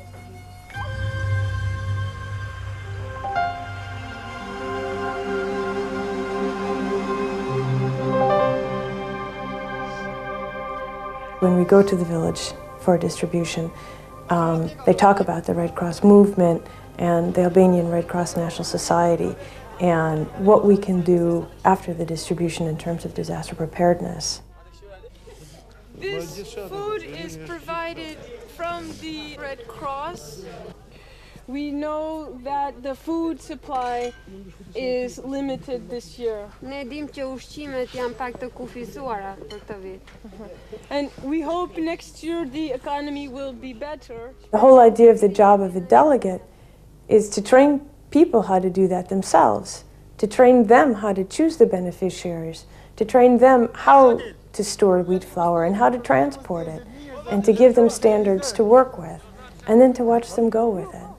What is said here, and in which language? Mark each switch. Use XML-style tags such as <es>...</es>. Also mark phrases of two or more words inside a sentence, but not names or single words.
<en>When we go to the village for distribution, they talk about the Red Cross movement and the Albanian Red Cross National Society and what we can do after the distribution in terms of disaster preparedness. This food is provided from the Red Cross. We know that the food supply is limited this year.</en> <sq>Ne dim që ushqimet janë pak të kufizuara për këtë vit.</sq> <en>And we hope next year the economy will be better. The whole idea of the job of a delegate is to train people how to do that themselves, to train them how to choose the beneficiaries, to train them how to store wheat flour and how to transport it, and to give them standards to work with, and then to watch them go with it.</en>